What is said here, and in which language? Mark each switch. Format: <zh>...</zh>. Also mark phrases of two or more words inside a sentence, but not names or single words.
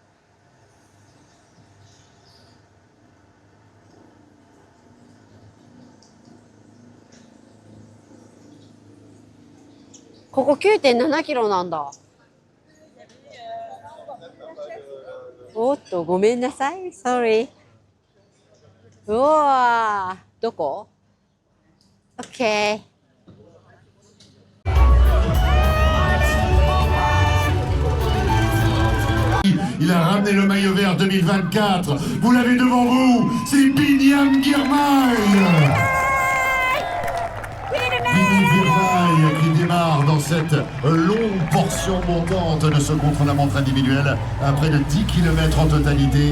<ja>ここ 9.7 キロなんだ。おっと、ごめんなさい。Sorry。うわー。どこ？ OK。</ja> <fr>Il a ramené le maillot vert 2024. Vous l'avez devant vous, c'est Binyam Girmay. Binyam Girmay qui démarre dans cette longue portion montante de ce contre-la-montre individuel à près de 10 km en totalité.</fr>